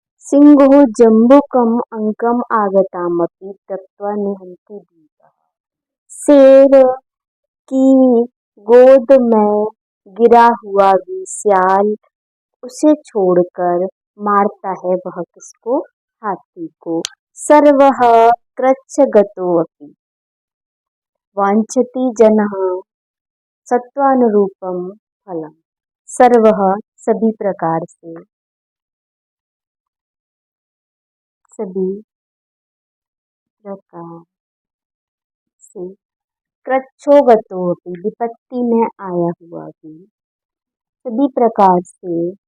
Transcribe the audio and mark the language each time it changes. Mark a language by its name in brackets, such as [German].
[Sanskrit] सिंहो जम्बुकम अंकम आगतामपि त्यक्त्वा निहन्ति दीपः। [Hindi] शेर की गोद में गिरा हुआ भी सियाल उसे छोड़कर मारता है वह किसको? हाथी को। [Sanskrit] सर्वः कृच्छ्रगतोऽपि वाञ्छति जनः सत्त्वानुरूपं फलम्। [Hindi] सर्वः सभी प्रकार से, सभी प्रकार से, कृच्छ्रोगतोऽपि विपत्ति में आया हुआ भी, सभी प्रकार से